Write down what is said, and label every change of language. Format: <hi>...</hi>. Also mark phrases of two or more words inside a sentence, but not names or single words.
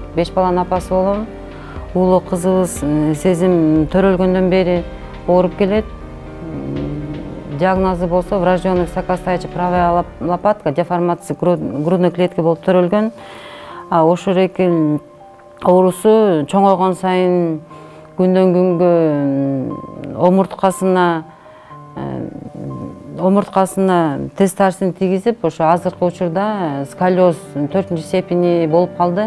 <ky>5 баланын апасы болом. Уулу кызыбыз Сезим төрөлгөндөн бери ооруп келет. Диагнозу болсо</ky> <ru>врожденный высокостоячая правая лопатка, деформация грудной клетки</ru> <ky>болуп төрөлгөн. Ошол эки оорусу чоңойгон сайын күндөн күнгө омурткасына тез тарсын тийгизип, ошо азыркы учурда сколиоз 4-степени болуп калды.</ky>